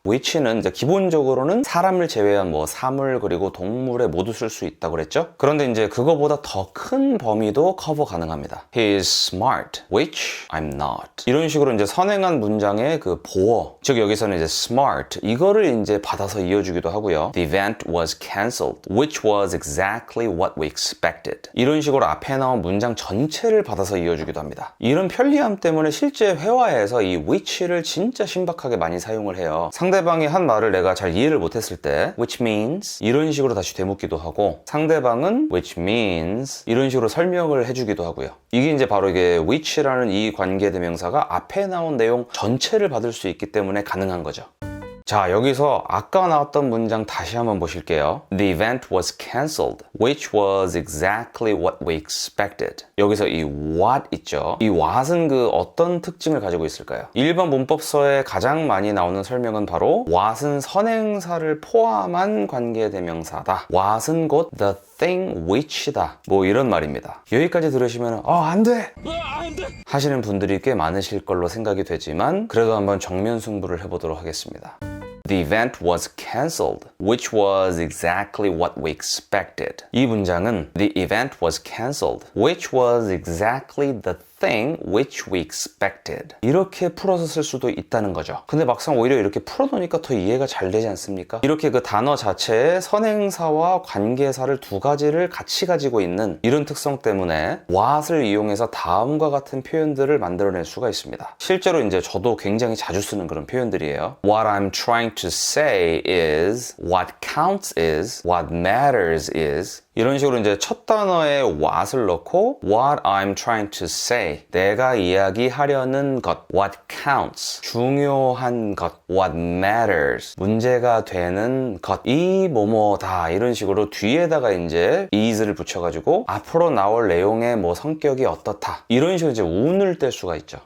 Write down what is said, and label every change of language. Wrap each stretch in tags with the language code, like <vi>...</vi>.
<ko>which는 이제 기본적으로는 사람을 제외한 뭐 사물 그리고 동물에 모두 쓸 수 있다고 그랬죠? 그런데 이제 그거보다 더 큰 범위도 커버 가능합니다.</ko> <en>He is smart, which I'm not.</en> <ko>이런 식으로 이제 선행한 문장의 그 보어, 즉 여기서는 이제 smart 이거를 이제 받아서 이어주기도 하고요.</ko> <en>The event was cancelled, which was exactly what we expected.</en> <ko>이런 식으로 앞에 나온 문장 전체를 받아서 이어주기도 합니다. 이런 편리함 때문에 실제 회화에서 이 which를 진짜 신박하게 많이 사용을 해요. 상대방이 한 말을 내가 잘 이해를 못했을 때</ko> <en>which means</en> <ko>이런 식으로 다시 되묻기도 하고 상대방은 which means 이런 식으로 설명을 해주기도 하고요. 이게 이제 바로 이게 which라는 이 관계대명사가 앞에 나온 내용 전체를 받을 수 있기 때문에 가능한 거죠. 자, 여기서 아까 나왔던 문장 다시 한번 보실게요.</ko> <en>The event was cancelled, which was exactly what we expected.</en> <ko>여기서 이 what 있죠? 이 what은 그 어떤 특징을 가지고 있을까요? 일반 문법서에 가장 많이 나오는 설명은 바로 what은 선행사를 포함한 관계대명사다. what은 곧</ko> <en>the thing which</en> <ko>다. 뭐 이런 말입니다. 여기까지 들으시면 안 돼! 하시는 분들이 꽤 많으실 걸로 생각이 되지만 그래도 한번 정면 승부를 해보도록 하겠습니다.</ko> <en>The event was cancelled, which was exactly what we expected.</en> <ko>이 문장은</ko> <en>The event was cancelled, which was exactly the thing which we expected.</en> <ko>이렇게 풀어서 쓸 수도 있다는 거죠. 근데 막상 오히려 이렇게 풀어놓으니까 더 이해가 잘 되지 않습니까? 이렇게 그 단어 자체에 선행사와 관계사를 두 가지를 같이 가지고 있는 이런 특성 때문에 what을 이용해서 다음과 같은 표현들을 만들어낼 수가 있습니다. 실제로 이제 저도 굉장히 자주 쓰는 그런 표현들이에요.</ko> <en>What I'm trying to say is, what counts is, what matters is.</en> <ko>이런 식으로 이제 첫 단어에 what을 넣고</ko> <en>what I'm trying to say,</en> <ko>내가 이야기하려는 것,</ko> <en>what counts,</en> <ko>중요한 것,</ko> <en>what matters,</en> <ko>문제가 되는 것, 이 뭐뭐다 이런 식으로 뒤에다가 이제 is를 붙여가지고 앞으로 나올 내용의 뭐 성격이 어떻다 이런 식으로 이제 운을 뗄 수가 있죠.</ko>